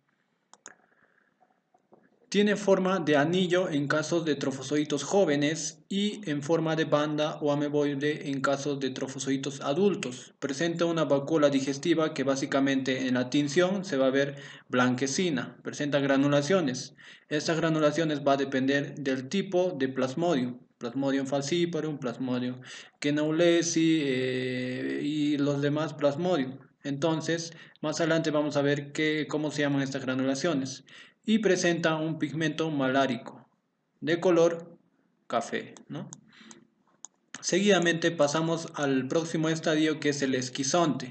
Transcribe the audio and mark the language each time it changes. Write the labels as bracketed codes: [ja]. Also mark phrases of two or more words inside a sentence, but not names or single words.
[es] Tiene forma de anillo en casos de trofozoitos jóvenes y en forma de banda o ameboide en casos de trofozoitos adultos. Presenta una vacuola digestiva que básicamente en la tinción se va a ver blanquecina. Presenta granulaciones. Estas granulaciones va a depender del tipo de Plasmodium. Plasmodium falciparum, Plasmodium knaulesi y los demás Plasmodium. Entonces, más adelante vamos a ver cómo se llaman estas granulaciones y presenta un pigmento malárico de color café, ¿no? Seguidamente pasamos al próximo estadio que es el esquizonte.